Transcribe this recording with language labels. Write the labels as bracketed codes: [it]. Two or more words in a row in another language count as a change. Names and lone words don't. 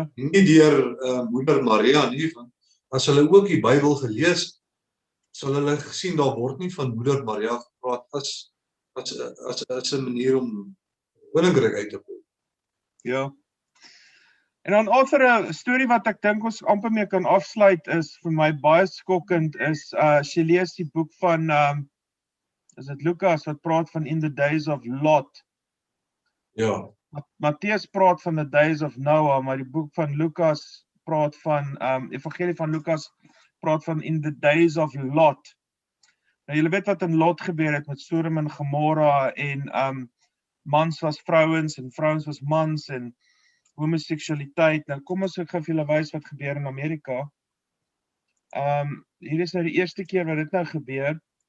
[af] Nie deur moeder Maria nie, want as hulle ook die Bybel gelees het, sal hulle gesien daar word nie van moeder Maria gepraat as 'n manier om koninkryk uit te bou. Ja. En dan Arthur, 'n storie wat ek dink ons amper mee kan afsluit is vir my baie skokkend is as jy lees die boek van is dit Lukas wat praat van [en] in the days of Lot. [af] Ja. Matteus praat van [en] the days of Noah, [af] maar die boek van Lukas praat van Evangelie van Lukas praat van [en] in the days of Lot. [af] Nou julle weet wat in Lot gebeur het met Sodom en Gomorra en mans was vrouens en vrouens was mans en homoseksualiteit. Nou kom ons ek gaan vir julle wys wat gebeur in Amerika. Hier is nou die eerste keer wat dit nou gebeur.